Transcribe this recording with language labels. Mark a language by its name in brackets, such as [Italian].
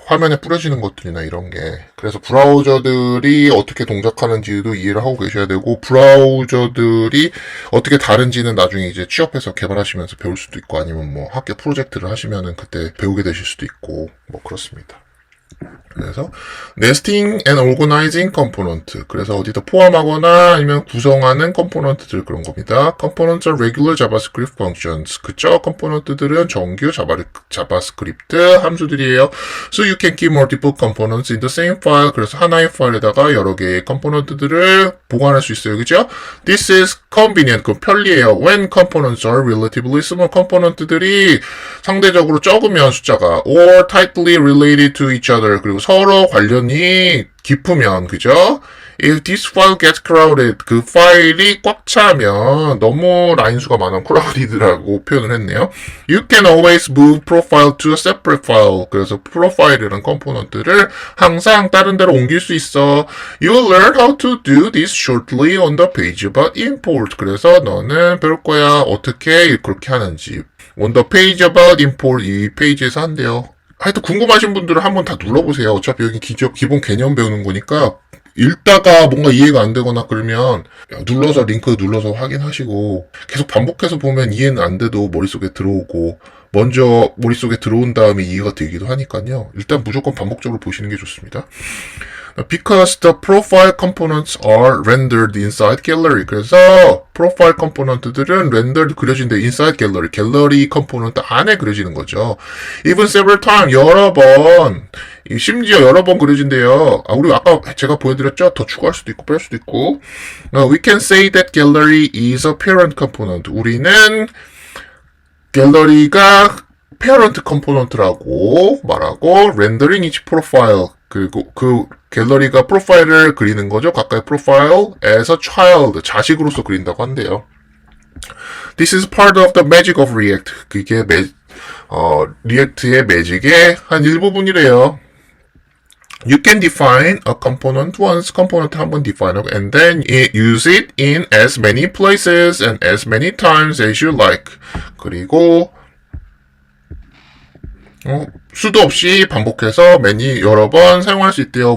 [Korean] 화면에 뿌려지는 것들이나 이런 게. 그래서 브라우저들이 어떻게 동작하는지도 이해를 하고 계셔야 되고, 브라우저들이 어떻게 다른지는 나중에 이제 취업해서 개발하시면서 배울 수도 있고, 아니면 뭐 학교 프로젝트를 하시면은 그때 배우게 되실 수도 있고, 뭐 그렇습니다. [English] 그래서 nesting and organizing component. [Korean] 그래서 어디다 포함하거나 아니면 구성하는 컴포넌트들 그런 겁니다. [English] Components are regular JavaScript functions. [Korean] 그쵸? 컴포넌트들은 정규 자바스크립트 함수들이에요. [English] So you can keep multiple components in the same file. [Korean] 그래서 하나의 파일에다가 여러 개의 컴포넌트들을 보관할 수 있어요. 그죠? [English] This is convenient. [Korean] 그 편리해요. [English] When components are relatively small. [Korean] 컴포넌트들이 상대적으로 적으면 숫자가 [English] or tightly related to each other. [Korean] 그리고 서로 관련이 깊으면, 그죠? [English] If this file gets crowded, [Korean] 그 파일이 꽉 차면 너무 라인 수가 많으면 crowded라고 표현을 했네요. [English] You can always move profile to a separate file. [Korean] 그래서 프로파일이라는 컴포넌트를 항상 다른 데로 옮길 수 있어. [English] You will learn how to do this shortly on the page about import. [Korean] 그래서 너는 배울 거야. 어떻게 그렇게 하는지. [English] On the page about import [Korean] 이 페이지에서 한대요. 하여튼 궁금하신 분들은 한번 다 눌러보세요. 어차피 여기 기본 개념 배우는 거니까 읽다가 뭔가 이해가 안 되거나 그러면 눌러서 링크 눌러서 확인하시고 계속 반복해서 보면 이해는 안 돼도 머릿속에 들어오고 먼저 머릿속에 들어온 다음에 이해가 되기도 하니까요. 일단 무조건 반복적으로 보시는 게 좋습니다. [English] Because the profile components are rendered inside gallery. [Korean] 그래서 프로파일 컴포넌트들은 렌더드 그려진대. [English] inside 갤러리. [Korean] 갤러리 컴포넌트 안에 그려지는 거죠. [English] even several time. [Korean] 여러 번. 심지어 여러 번 그려진대요. 우리 아까 제가 보여드렸죠? 더 추가할 수도 있고 뺄 수도 있고. [English] We can say that gallery is a parent component. [Korean] 우리는 갤러리가 parent component라고 말하고 [English] rendering each profile. [Korean] 그리고 그 갤러리가 프로파일을 그리는 거죠. 각각의 프로파일에서 child, 자식으로서 그린다고 한대요. [English] This is part of the magic of React. [Korean] 그게 리액트의 매직의 한 일부분이래요. [English] You can define a component once, [Korean] component 한번 define 하고, [English] and then use it in as many places and as many times as you like. [Korean] 그리고 수도 없이 반복해서 여러 번 사용할 수 있대요.